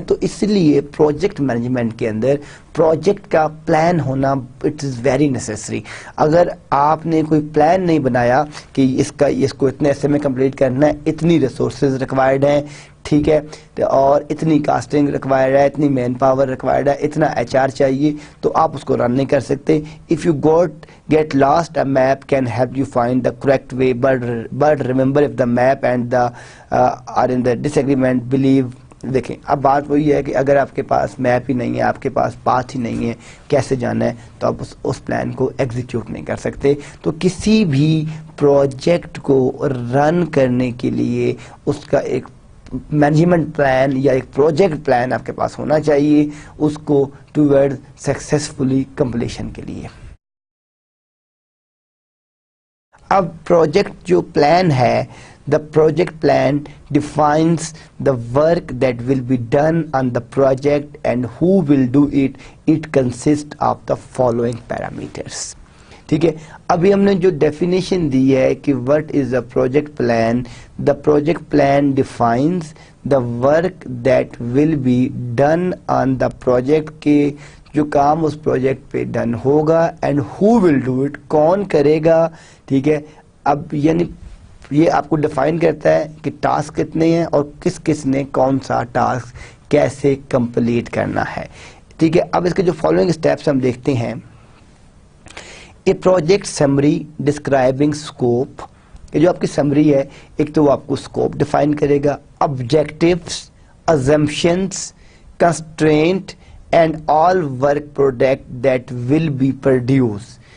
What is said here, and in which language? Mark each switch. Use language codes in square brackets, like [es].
[ur] تو اس لیے project management کے اندر پروجیکٹ کا پلان ہونا [en] It is very necessary. [ur] اگر آپ نے کوئی پلان نہیں بنایا کہ اس کو اتنے عرصے میں کمپلیٹ کرنا ہے, اتنی ریسورسز ریکوائرڈ ہیں, ٹھیک ہے, اور اتنی کاسٹنگ ریکوائرڈ ہے, اتنی مین پاور ریکوائرڈ ہے, اتنا ایچ آر چاہیے, تو آپ اس کو رن نہیں کر سکتے. [en] If you get lost, a map can help you find the correct way, but remember if the map and the are in the disagreement, believe. [ur] دیکھیں اب بات وہی ہے کہ اگر آپ کے پاس میپ ہی نہیں ہے, آپ کے پاس پاتھ ہی نہیں ہے, کیسے جانا ہے, تو آپ اس پلان کو ایگزیکیوٹ نہیں کر سکتے. تو کسی بھی پروجیکٹ کو رن کرنے کے لیے اس کا ایک مینجمنٹ پلان یا ایک پروجیکٹ پلان آپ کے پاس ہونا چاہیے, اس کو ٹوورڈ سکسیسفلی کمپلیشن کے لیے. اب پروجیکٹ جو پلان ہے, [en] the project plan defines the work that will be done on the project and who will do it. It consists of the following parameters. [ur] ٹھیک ہے. ابھی ہم نے جو ڈیفینیشن دی ہے کہ [en] what is a project plan, the project plan defines the work that will be done on the project, [ur] کے جو کام اس پروجیکٹ پہ ڈن ہوگا, [en] and who will do it, [ur] کون کرے گا, ٹھیک ہے. اب یعنی یہ آپ کو ڈیفائن کرتا ہے کہ ٹاسک کتنے ہیں اور کس کس نے کون سا ٹاسک کیسے کمپلیٹ کرنا ہے, ٹھیک ہے. اب اس کے جو فالوئنگ اسٹیپس ہم دیکھتے ہیں. [en] a project summary describing scope, [ur] یہ جو آپ کی سمری ہے, ایک تو وہ آپ کو اسکوپ ڈیفائن کرے گا, objectives, [en] assumptions, constraint and all work product that will be produced.